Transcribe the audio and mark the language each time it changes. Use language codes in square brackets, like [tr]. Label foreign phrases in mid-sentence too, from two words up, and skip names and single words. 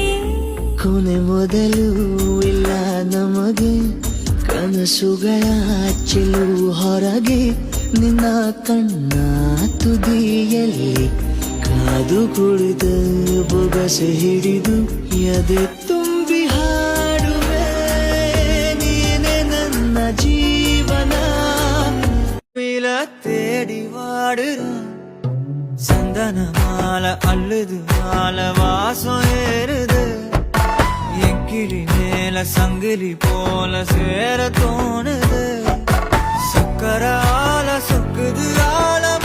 [kn] ಕೊನೆ ಮೊದಲು ಇಲ್ಲ ನಮಗೆ ಕನಸುಗಳ ಚೆಲು ಹೊರಗೆ ನಿನ್ನ ಕಣ್ಣ ತುದಿಯಲ್ಲಿ ಕಾದು ಕುಳಿತ ಬೊಗಸೆ ಹಿಡಿದು ಎದೆ ತುಂಬಿ ಹಾಡುವೆ ನೀನೆ ನನ್ನ ಜೀವನ [ml] വില തേടി വാടുക [ta] சந்தன மாலை அள்ளுது மாலை வாசம் ஏறுது என் கிளி மேல சங்கிலி போல சேர தோணுது சக்கர ஆல சொக்குது